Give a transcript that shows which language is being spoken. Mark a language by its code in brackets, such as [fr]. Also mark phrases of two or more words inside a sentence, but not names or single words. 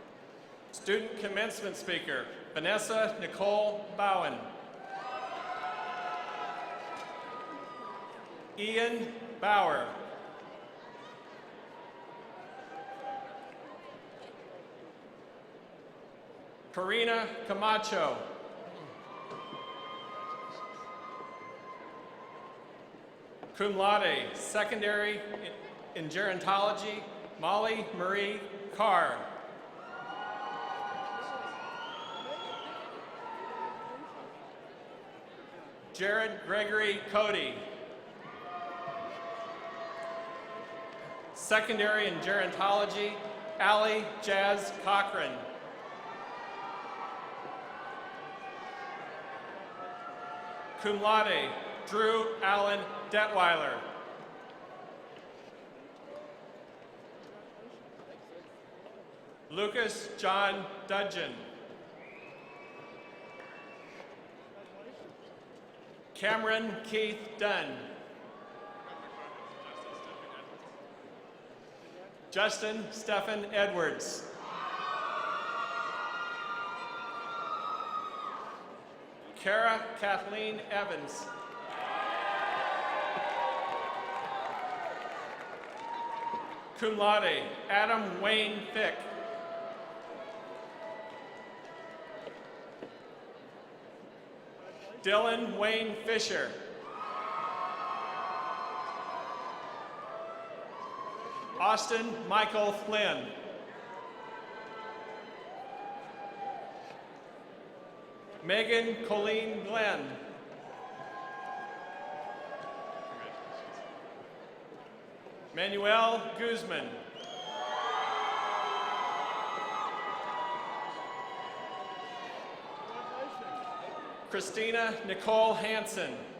[en] Student commencement speaker, Vanessa Nicole Bowen. Ian Bauer. Karina Camacho. [la] Cum laude, [en] secondary in gerontology, Molly Marie Carr. Jared Gregory Cody. Secondary in gerontology, Allie Jazz Cochran. [la] Cum laude, [en] Drew Allen Detweiler. Lucas John Dudgeon. Cameron Keith Dunn. Justin Stephen Edwards. Kara Kathleen Evans. [la] Cum laude, [en] Adam Wayne Fick. Dylan Wayne Fisher. Austin Michael Flynn. Megan Colleen Glenn. Manuel Guzman. Christina Nicole Hansen.